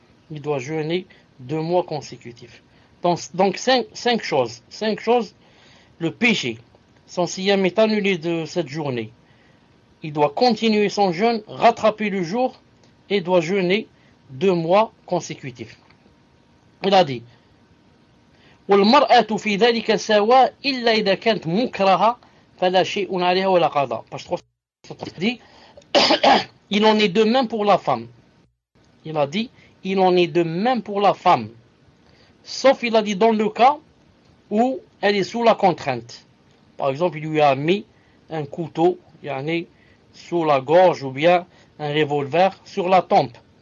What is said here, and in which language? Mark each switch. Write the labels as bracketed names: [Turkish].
[French] Il doit jeûner 2 mois consécutifs. Donc cinq choses. Cinq choses. Le péché. Son siyam est annulé de cette journée. Il doit continuer son jeûne, rattraper le jour et doit jeûner 2 mois consécutifs. Il a dit. [Arabic] والمرأة في ذلك سواء إلا إذا كانت مكرهة فلا شيء عليها ولا قضاء. [French] Parce que dit, il en est de même pour la femme. Il a dit, il en est de même pour la femme. Sauf, il a dit, dans le cas où elle est sous la contrainte. Par exemple, il lui a mis un couteau, yani, sous la gorge ou bien un revolver sur la tempe.